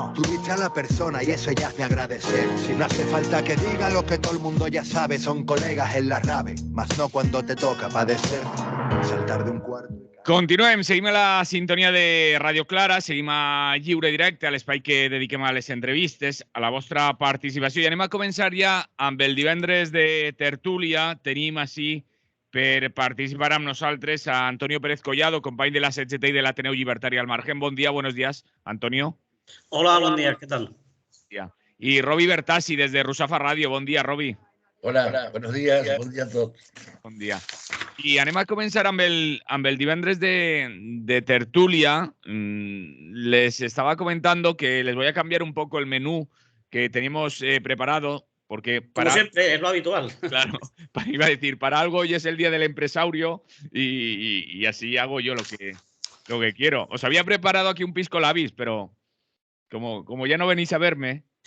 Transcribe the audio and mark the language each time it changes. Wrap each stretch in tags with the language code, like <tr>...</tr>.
<es>Tú viste a la persona y eso ya es de agradecer. Si no hace falta que diga lo que todo el mundo ya sabe. Son colegas en la rave, mas no cuando te toca padecer. Saltar de un cuarto.</es> <ca>Continuem, seguim a la sintonia de Radio Clara, seguim a Lliure Directe, a l'espai que dediquem a les entrevistes, a la vostra participació. I anem a començar ja amb el divendres de tertúlia. Tenim així per participar amb nosaltres a Antonio Pérez Collado, company de la CGT i de l'Ateneu Llibertari al Margen. Bon dia,</ca> <es>buenos días,</es> <ca>Antonio.</ca> <es>Hola, buen día, ¿qué tal? Y Robi Bertassi, desde Rusafa Radio.</es> <ca>Bon dia, Robi.</ca> <es>Hola, buenos días,</es> <ca>bon dia a tots. Bon dia. I anem a començar amb el divendres de tertulia.</ca> <es>Les estaba comentando que les voy a cambiar un poco el menú que teníamos preparado, porque Como siempre, es lo habitual. Claro, iba a decir, para algo hoy es el día del empresario y así hago yo lo que quiero. Os había preparado aquí un pisco labis, pero como ya no venís a verme...</es>